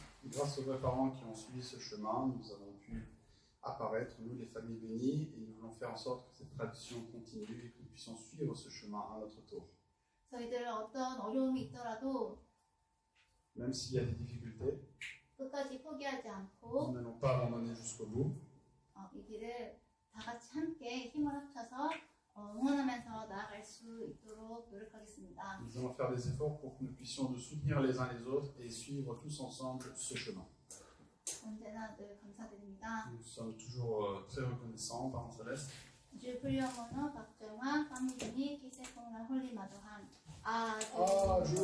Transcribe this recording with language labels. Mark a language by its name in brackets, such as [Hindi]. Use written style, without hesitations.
[French] Grâce aux vrais parents qui ont suivi ce chemin, nous avons pu apparaître, nous les familles bénies, et nous voulons faire en sorte que cette tradition continue et que nous puissions suivre ce chemin à notre tour. [Korean] 저희들 어떤 어려움이 있더라도 [French] Même s'il y a des difficultés, [Korean] 또 끝까지 포기하지 않고 [French] nous n'allons pas abandonner jusqu'au bout. [Korean] 이 길을 다 같이 함께 힘을 합쳐서 응원하면서 나아갈 수 있도록 노력하겠습니다. [French] Nous allons faire des efforts pour que nous puissions nous soutenir les uns les autres et suivre tous ensemble ce chemin. [Korean] 언제나 늘 감사드립니다. [French] Nous sommes toujours très reconnaissants, Parents Célestes. 주 불려모노 박정환 파미준이 기세콩라 홀리마도한 아주